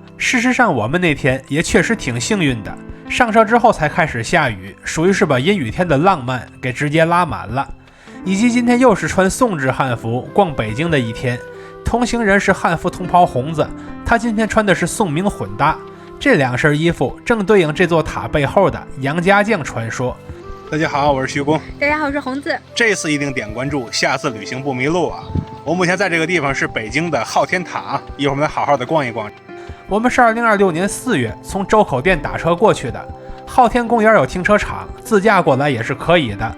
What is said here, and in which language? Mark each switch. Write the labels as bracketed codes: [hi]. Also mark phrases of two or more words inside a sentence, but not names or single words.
[zh] 事實上我們那天也確實挺幸運的，上车之後才開始下雨，屬於是把陰雨天的浪漫給直接拉滿了。以及今天又是穿宋制漢服逛北京的一天，同行人是漢服同袍紅子，他今天穿的是宋明混搭，這2身衣服正對應這座塔背後的楊家將傳說。大家好，我是徐工。大家好，我是紅子。這次一定點關注，下次旅行不迷路啊！我目前在這個地方是北京的昊天塔，一會兒我們來好好的逛一逛。我們是2026年4月從周口店打車過去的，昊天公園有停車場，自駕過來也是可以的。